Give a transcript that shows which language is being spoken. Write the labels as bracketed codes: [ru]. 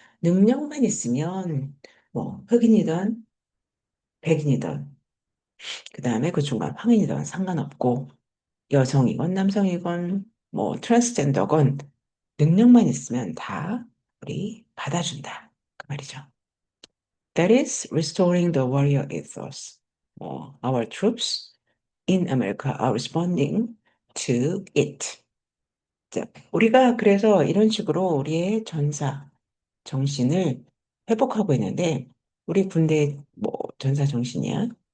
[ko] 능력만 있으면 뭐 흑인이든 백인이든 그 다음에 그 중간 황인이든 상관없고 여성이건 남성이건 뭐 트랜스젠더건 능력만 있으면 다 우리 받아준다. 그 말이죠. [en] That is restoring the warrior ethos. Our troops in America are responding to it. [ko] 자, 우리가 그래서 이런 식으로 우리의 전사 정신을 회복하고 있는데, 우리 군대 뭐 전사 정신이야.